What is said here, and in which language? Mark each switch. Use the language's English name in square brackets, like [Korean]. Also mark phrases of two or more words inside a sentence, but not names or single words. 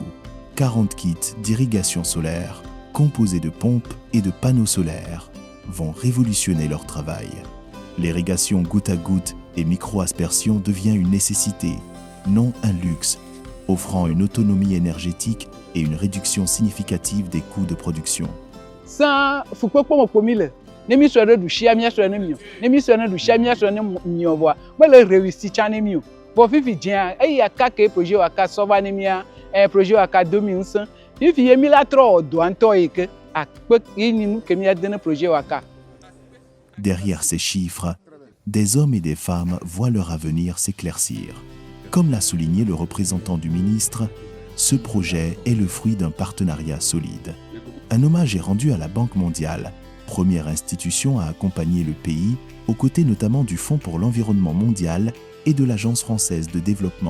[French] 40 kits d'irrigation solaire, composés de pompes et de panneaux solaires, vont révolutionner leur travail. L'irrigation goutte à goutte et micro-aspersion devient une nécessité, non un luxe, offrant une autonomie énergétique et une réduction significative des coûts de production. [Ewe] Sans fukpekpɔ ƒomi le ne mi sɔ ɖe ɖusia míasɔ ne mio ne mi sɔ ne ɖusia míasɔ ne mio vɔa mele réussi tsã ne mio vɔ fifi dzia eya kake projet Waka sɔ va ne mia projet Waka do mi ŋusẽ fifi ye mi la trɔ wɔ dɔa ŋutɔ yi ke akpe yi ni nu ke míade ne projet Waka. [French] Derrière ces chiffres, des hommes et des femmes voient leur avenir s'éclaircir. Comme l'a souligné le représentant du ministre, ce projet est le fruit d'un partenariat solide. Un hommage est rendu à la Banque mondiale, première institution à accompagner le pays, aux côtés notamment du Fonds pour l'environnement mondial et de l'Agence française de développement.